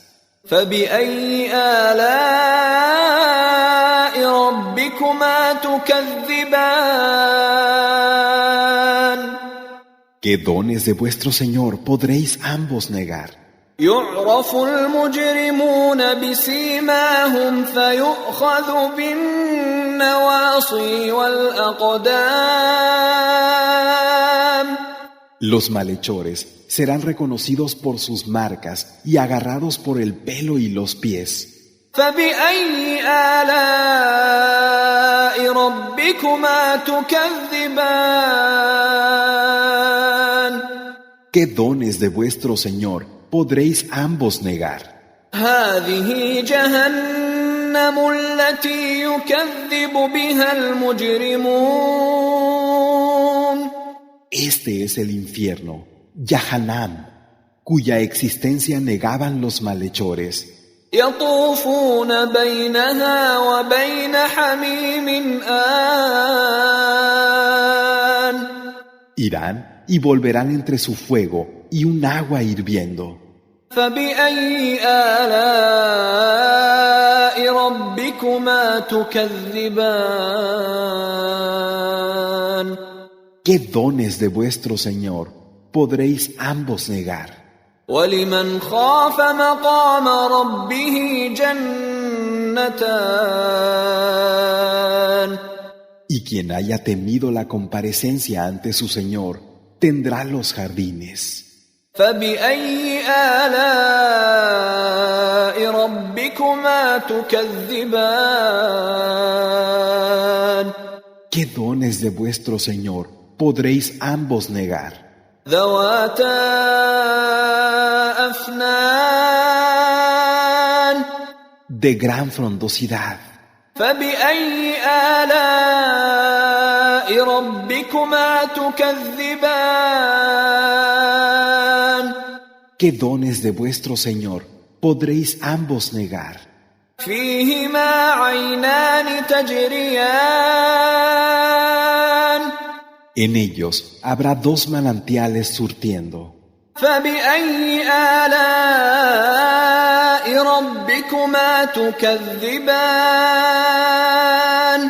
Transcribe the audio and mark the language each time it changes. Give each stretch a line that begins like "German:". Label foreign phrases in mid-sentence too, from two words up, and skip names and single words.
Arabic: فبأي آلاء ربكما تكذبان
Spanish: ¿Qué dones de vuestro Señor podréis ambos negar?
Arabic: يعرف المجرمون بسيماهم فيؤخذ بالنواصي والأقدام
Spanish: Los malhechores serán reconocidos por sus marcas y agarrados por el pelo y los pies.
Arabic: فبأي آلاء ربكما تكذبان
Spanish: ¿Qué dones de vuestro Señor podréis ambos negar?
Arabic: هذه جهنم التي يكذب بها المجرمون
Spanish: Este es el infierno, Yahanam, cuya existencia negaban los malhechores.
Arabic: يطوفون بينها وبين حميم آن
Spanish: Irán y volverán entre su fuego y un agua hirviendo.
Arabic: فبأي آلاء ربكما تكذبان
Spanish: ¿Qué dones de vuestro Señor podréis ambos negar?
Arabic: ولمن خاف مقام ربه جنتان
Spanish: Y quien haya temido la comparecencia ante su Señor, tendrá los jardines.
Arabic: فبأي آلاء ربكما تكذبان
Spanish: ¿Qué dones de vuestro Señor podréis ambos negar?
Arabic: ذواتا أفنان
Spanish: De gran frondosidad.
Arabic: فبأي آلاء ربكما تكذبان
Spanish: ¿Qué dones de vuestro Señor podréis ambos negar?
Arabic: فيهما عينان تجريان
Spanish: En ellos habrá dos manantiales surtiendo.
Arabic: فبأي آلاء ربكما تكذبان